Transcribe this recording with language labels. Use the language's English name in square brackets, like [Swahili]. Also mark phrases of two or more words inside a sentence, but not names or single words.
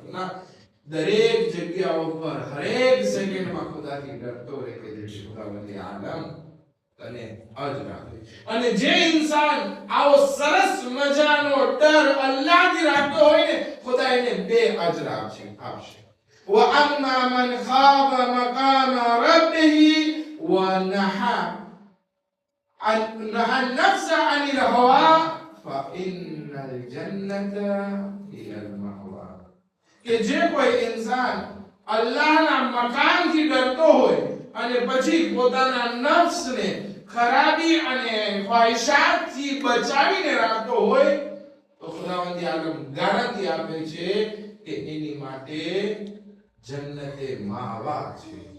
[Gujarati] ના, દરેક જગ્યાઓ પર હરેક સેકન્ડમાં ખુદાથી ડરતો રહે કે જે ખુદાવંદ આલમ તને અજ રાખે. અને જે ઇન્સાન આવો સરસ મજાનો ડર અલ્લાહથી રાખતો હોય ને, ખુદા એને 2 અજર આપશે. [Arabic] وَأَمَّا مَنْ خَافَ مَقَامَ رَبِّهِ وَنَهَى النَّفْسَ عَنِ الْهَوَى فإن الجنة هي المأوى. [Gujarati] કે જે કોઈ ઇન્સાન અલ્લાહના મકાનથી ડરતો હોય અને પછી પોતાના નફ્સને ખરાબી અને ખ્વાહિશાતથી બચાવીને રાખતો હોય તો ખુદાવંદ આલમ ગારંટી આપે છે કે એની માટે જન્નતે માવા છે.